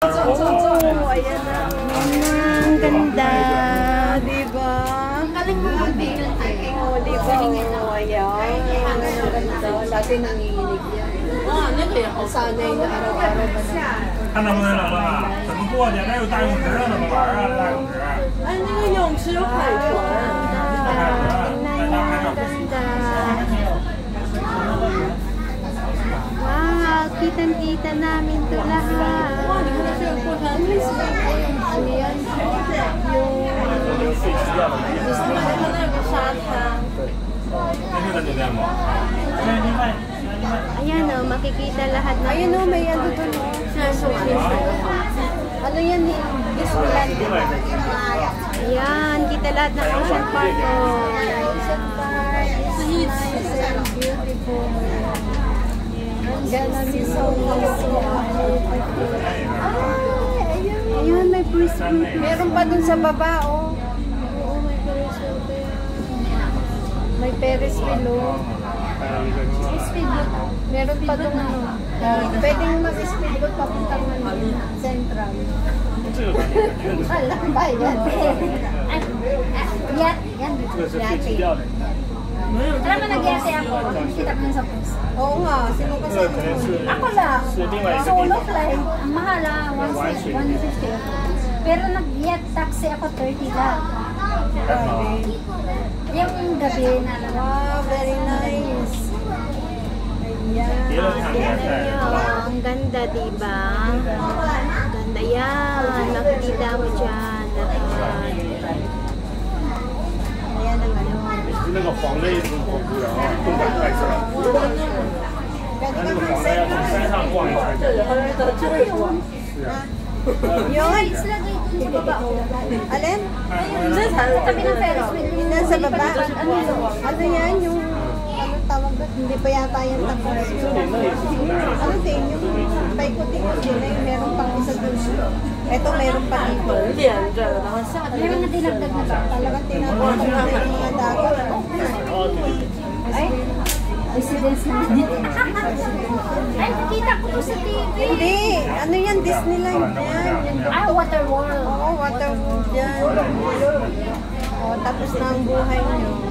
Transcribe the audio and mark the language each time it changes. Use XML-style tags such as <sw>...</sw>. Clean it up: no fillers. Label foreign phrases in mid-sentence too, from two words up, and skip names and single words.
<tl>Oh, ayan na. Ang ganda. Diba? Oh, diba? Oh, ayan. Ang ganda. Dati nanginginig yan. Sanay na araw-araw ba na?</tl> <zh>看能不能冷了啊？怎么过去？那有大泳池啊，怎么玩啊？大泳池。哎，那个泳池有海豚。</zh> <tl>Wow, kitang-kita namin ito lahat.</tl> <zh>Wow,你看这个过山车，</zh> <tl>Ano yan? Yung</tl> <zh>看那有个沙滩。那是在酒店吗？</zh> <tl>ayan o, makikita lahat na. Ayan o, may ano doon o. Ano yan ni Disneyland? Ayan, kita lahat ng Ocean Park o.</tl> <en>Ocean Park is nice and beautiful. Gonna be so</en> <tl>ayan, may breeze. Meron pa dun sa baba o. Oo, may Ferris wheel. May Ferris wheel o. Speedboat. Meron pa itong ano. Pwedeng mag-speedboat papuntang Central. Alam ba yan? Yan. Yate. Alam mo, nag-yate ako. Kita ko sa post. Oo nga. Sino kasama mo? Ako lang.</tl> <en>Solo flight.</en> <tl>Ang mahal 150. Pero nag-yate taxi ako 30 lang. Yung gabi na lang.</tl> <en>Wow, very nice.</en> <tl>Ayan. Ang ganda, diba? Ang ganda yan. Makikita mo dyan. Ayan ang ano.</tl> <zh>那个黄的一种火车啊，动感快车。那个黄的要从山上逛一圈。是啊。</zh> <tl>Yun. Sila dito sa baba. Alin? Tabi ng Ferris wheel. Yan sa baba. Ano yan? Yung anong tawag ba? Hindi pa yata yan tapos. Ano din? Yung paikot-ikot yun na yung meron pang isa dun. Ito meron pa dito.</tl> <zh>连着，然后下</zh> <tl>Meron na dinagdag na ba? Talagang tinatawag na yung mga dagat. Ay, residence naman. Ay, nakita ko to sa TV. Hindi. Ano yan? Disneyland yan. Ah, Waterworld. Oo, Waterworld yan. O, tapos na ang buhay nyo.</tl>